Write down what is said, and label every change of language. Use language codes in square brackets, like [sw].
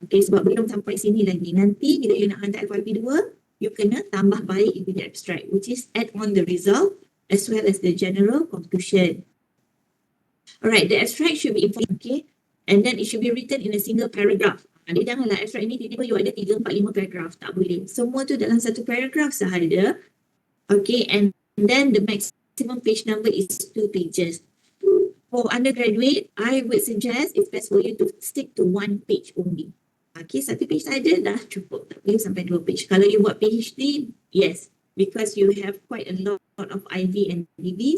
[ms] Okay, sebab belum sampai sini lagi. Nanti bila you nak hantar FYP 2, you kena tambah baik you punya abstract, [en] which is add on the result as well as the general conclusion. Alright, the abstract should be important, okay? And then it should be written in a single paragraph. [ms] Dia janganlah abstract ini tiba-tiba you ada 3, 4, 5 paragraph. Tak boleh. Semua tu dalam satu paragraph sahaja. [en] Okay, and then the maximum page number is 2 pages. For undergraduate, I would suggest it's best for you to stick to 1 page only. [ms] Okay, 1 page saja dah cukup. Tak perlu sampai 2 page. Kalau you buat PhD, [en] yes. Because you have quite a lot of IB and DV.